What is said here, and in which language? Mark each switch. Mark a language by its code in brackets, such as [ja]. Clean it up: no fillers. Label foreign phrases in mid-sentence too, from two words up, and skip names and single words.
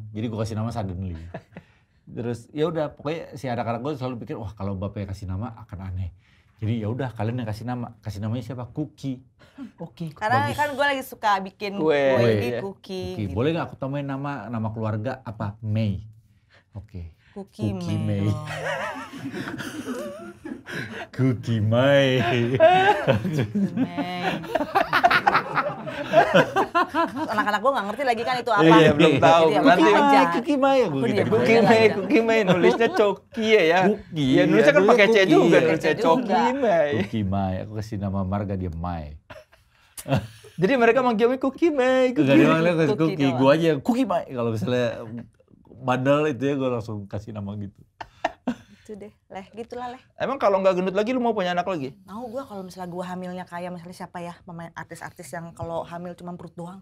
[id] Jadi gue kasih nama Suddenly. Terus ya udah, pokoknya si anak-anak gue selalu pikir, wah kalau bapaknya kasih nama akan aneh. Jadi ya udah, kalian yang kasih nama. Kasih namanya siapa? Cookie. Oke, Karena bagus. kan gue lagi suka bikin Kue, kue, iya. cookie. Oke, Gitu. boleh nggak aku tambahin nama keluarga apa? May. Oke. Cookie Cookie May. May. Cookie May. May. Terus anak-anak gue gak ngerti lagi kan itu apa. Iya, belum tahu. Jadi ya Nanti udah aja. Cookie May Aku gue diam gitu. aja. Cookie May nulisnya Coki ya. Cookie. Ya nulisnya kan Nulisnya pakai C Cookie. juga, Pakai nulisnya C Coki juga. May. Cookie May. Aku kasih nama marga dia May. Jadi mereka manggilnya Cookie May. Enggak dia manggilnya kasih Cookie Cookie. doang. Gue aja Cookie May. Kalau misalnya bandel itu ya gue langsung kasih nama gitu. Itu deh, gitulah leh. Emang kalau nggak gendut lagi lu mau punya anak lagi? Mau gue kalau misalnya gue hamilnya kayak misalnya siapa ya pemain artis-artis yang kalau hamil cuma perut doang.